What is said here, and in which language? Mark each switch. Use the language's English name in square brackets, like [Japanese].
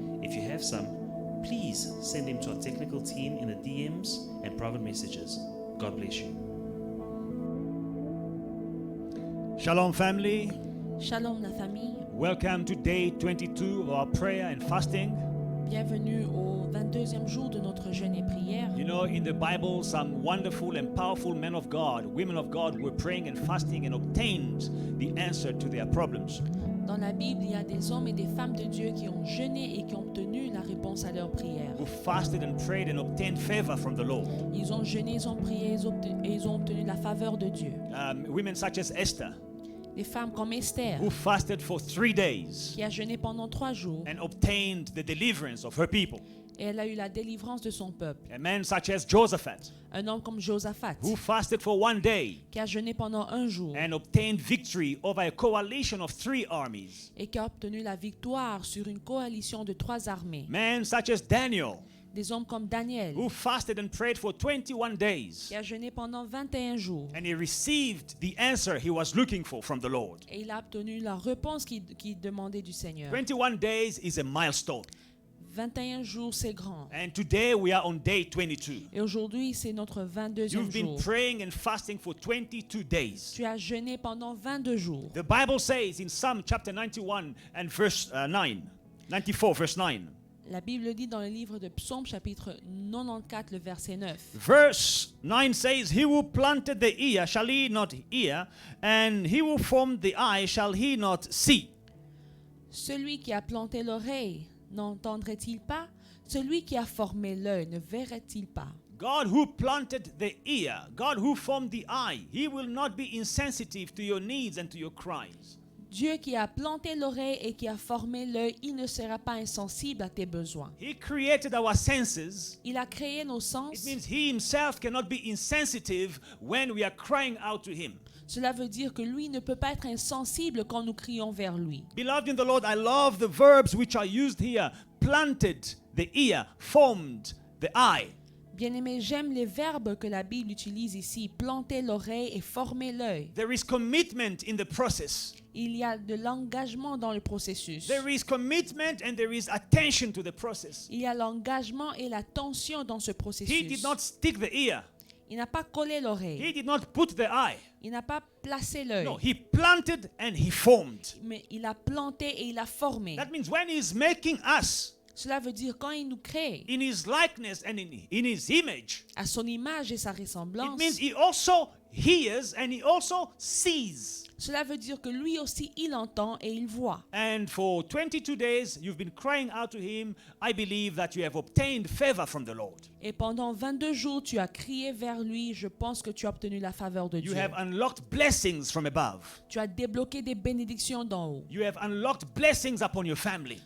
[English] If you have some, please send them to our technical team in the DMs and private messages. God bless you. Shalom family, [French] Shalom la famille, [English] welcome to day 22 of our prayer and fasting. [French] bienvenue au 22e jour de notre jeûne et prière. [English] You know, in the Bible, some wonderful and powerful men of God, women of God were praying and fasting and obtained the answer to their problems. [French] Dans la Bible, il y a des hommes et des femmes de Dieu qui ont jeûné et qui ont obtenu la réponse à leurs prières. [English] Who fasted and prayed and obtained favor from the Lord. [French] Ils ont jeûné, ils ont prié et ils ont obtenu la faveur de Dieu. [English] Women such as Esther, [French] Des femmes comme Esther, [English] who fasted for 3 days [French] qui a jeûné pendant 3 jours [English] and obtained the deliverance of her people. [French] et elle a eu la délivrance de son peuple. [English] A man such as Josaphat, [French] Un homme comme Josaphat, [English] who fasted for 1 day [French] qui a jeûné pendant 1 jour [English] and obtained victory over a coalition of 3 armies. [French] et qui a obtenu la victoire sur une coalition de 3 armées. [English] Men such as Daniel, [French] Des hommes comme Daniel, [English] who fasted and prayed for 21 days, [French] qui a jeûné pendant 21 jours. [English] and he received the answer he was looking for from the Lord. [French] Et il a obtenu la réponse qu'il demandait du Seigneur. [English] 21 days is a milestone, [French] 21 jours, c'est grand. [English] and today we are on day 22. [French] Et aujourd'hui, c'est notre 22e [English] You've been [French] jour. [English] praying and fasting for 22 days. [French] Tu as jeûné pendant 22 jours. [English] The Bible says in Psalm chapter 91 and verse 9, 94 verse 9, [French] La Bible dit dans le livre de Psaume, chapitre 94, le verset 9. [English] verse 9 says, "He who planted the ear, shall he not hear? And he who formed the eye, shall he not see?" [French] Celui qui a planté l'oreille, n'entendrait-il pas? Celui qui a formé l'œil, ne verrait-il pas? [English] God who planted the ear, God who formed the eye, he will not be insensitive to your needs and to your cries. [French] Dieu qui a planté l'oreille et qui a formé l'œil, il ne sera pas insensible à tes besoins. [English] He created our senses. [French] Il a créé nos [English] It [French] sens. [English] means he himself cannot be insensitive when we are crying out to him. [French] Cela veut dire que lui ne peut pas être insensible quand nous crions vers lui. [English] Beloved in the Lord, I love the verbs which are used here. Planted the ear, formed the eye. [French] Bien-aimé, j'aime les verbes que la Bible utilise ici, planter l'oreille et former l'œil. [English] There is commitment in the process. [French] Il y a de l'engagement dans le processus. [English] There is commitment and there is attention to the process. [French] Il y a l'engagement et l'attention dans ce [English] He [French] processus. [English] did not stick the ear. [French] Il n'a pas collé l'oreille. [English] He did not put the eye. [French] Il n'a pas placé l'œil. [English] No, he planted and he formed. [French] Mais il a planté et il a formé. [English] That means when he's making us [French] Cela veut dire quand il nous crée [English] in his likeness and in his image, [French] à son image et sa [English] it [French] ressemblance, [English] means he also hears and he also sees. [French] cela veut dire que lui aussi il entend et il voit. [English] And for 22 days, you've been crying out to him. I believe that you have obtained favor from the Lord. [French] Et pendant 22 jours, tu as crié vers lui. Je pense que tu as obtenu la faveur de [English] You [French] Dieu. [English] have unlocked blessings from above. [French] Tu as débloqué des bénédictions d'en haut. [English] You have unlocked blessings upon your family.